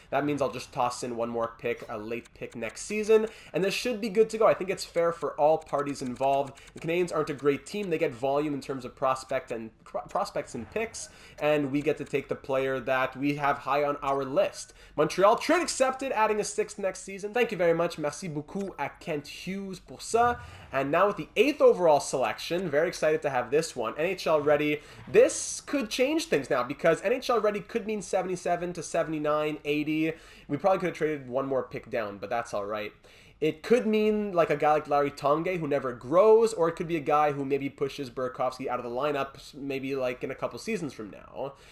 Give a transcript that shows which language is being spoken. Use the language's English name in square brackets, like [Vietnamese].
[English] That means I'll just toss in one more pick, a late pick next season, and this should be good to go. I think it's fair for all parties involved. The Canadiens aren't a great team. They get volume in terms of prospects and picks, and we get to take the player that we have high on our list. Montreal, trade accepted, adding a 6th next season. Thank you very much. [French] Merci beaucoup à Kent Hughes pour ça. [English] And now with the 8th overall selection, very excited to have this one. NHL ready. This could change things now because NHL ready could mean 77 to 79, 80. We probably could have traded one more pick down, but that's all right. It could mean like a guy like Larry Tongue who never grows, or it could be a guy who maybe pushes Burakovsky out of the lineup maybe like in a couple seasons from now.